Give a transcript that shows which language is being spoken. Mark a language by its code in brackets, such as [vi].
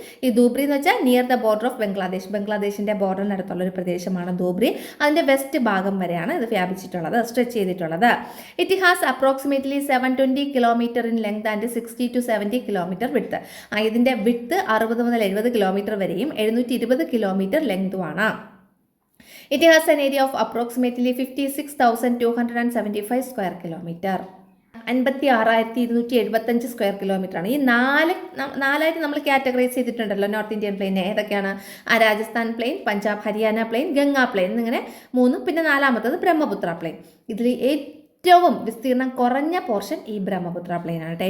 [ml] ഈ ധൂബ്രി എന്ന് വെച്ചാൽ [en] near the border of Bangladesh, [ml] ബംഗ്ലാദേശിൻ്റെ ബോർഡറിനടുത്തുള്ള ഒരു പ്രദേശമാണ് ധൂബ്രി. അതിൻ്റെ വെസ്റ്റ് ഭാഗം വരെയാണ് ഇത് വ്യാപിച്ചിട്ടുള്ളത്, സ്ട്രെച്ച് ചെയ്തിട്ടുള്ളത്. [en] It has approximately 720 kilometre in length and 60 to 70 kilometre width. [ml] ഇതിൻ്റെ വിഡ്ത്ത് 60 മുതൽ 70 കിലോമീറ്റർ വരെയും 720 kilometre ലെങ്തുമാണ്. [en] It has an area of approximately 56,275 square kilometre. [ml] 56,275 square kilometre ആണ്. ഈ നാലായിട്ട് നമ്മൾ കാറ്റഗറൈസ് ചെയ്തിട്ടുണ്ടല്ലോ നോർത്ത് ഇന്ത്യൻ പ്ലെയിനെ. ഏതൊക്കെയാണ്? Rajasthan plain, Punjab Haryana plain, Ganga plain എന്നിങ്ങനെ 3. പിന്നെ 4ാമത്തത് ബ്രഹ്മപുത്ര പ്ലെയിൻ. ഇതിൽ ഏറ്റവും വിസ്തീർണം കുറഞ്ഞ പോർഷൻ ഈ ബ്രഹ്മപുത്ര പ്ലെയിനാണ് കേട്ടോ.